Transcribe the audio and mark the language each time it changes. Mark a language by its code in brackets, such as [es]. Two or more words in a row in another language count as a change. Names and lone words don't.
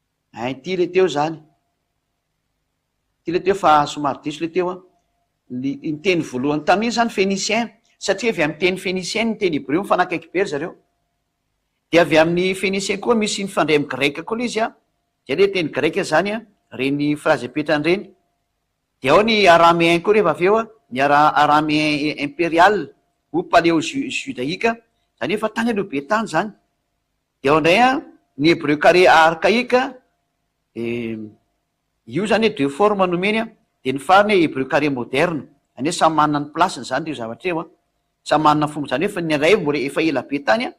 [mg] Ty le teo zany, ty le teo fa somary diso le teo a, ny teny voalohany tamin'iny zany phénicien, satria avy amin'ny teny phénicien ny teny hébreu mifanakaiky be ry zareo. De avy amin'ny phénicien koa misy nifandray amin'ny greka koa le izy a, zay le teny greka zany a, reny phrase apetrany reny. De ao ny araméen koa rehefa avy eo a, ny [fr] araméen impérial ou paléo judaïque, [mg] zany efa tany aloha be tany zany. De ao indray a ny [fr] hébreu carré archaïque, [mg] io zany hoe [fr] deux formes [mg] nomeny a, de ny farany hoe [fr] hébreu carré moderne, [mg] zany hoe samy manana ny plasiny zany io zavatra eo a, samy manana fomba, zany hoe ny ray mbola efa ela be tany a.